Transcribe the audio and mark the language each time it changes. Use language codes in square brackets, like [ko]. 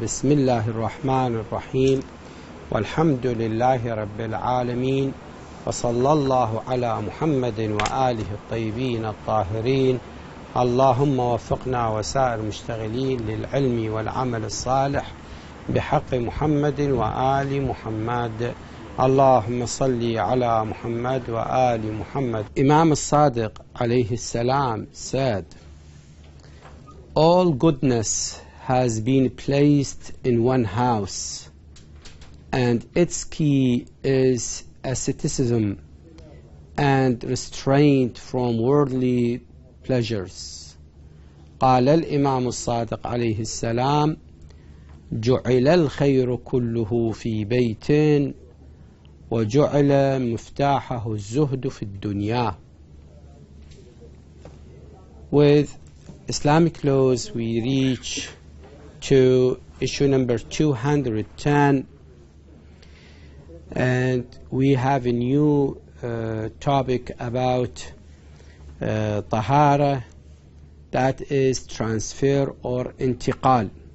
[ar] بسم الله الرحمن الرحيم، والحمد لله رب العالمين، وصلى الله على محمد وآله الطيبين الطاهرين. اللهم وفقنا وسائر المشتغلين للعلم والعمل الصالح بحق محمد وآل محمد. اللهم صل على محمد وآل محمد. [en] Imam al-Sadiq alayhi salam said, all goodness has been placed in one house, and its key is asceticism and restraint from worldly pleasures. [ar] قال الإمام الصادق عليه السلام: جعل الخير كله في بيت وجعل مفتاحه الزهد في الدنيا. [en] With Islamic laws, we reach to issue number 210, and we have a new topic about tahara, that is transfer or intiqal.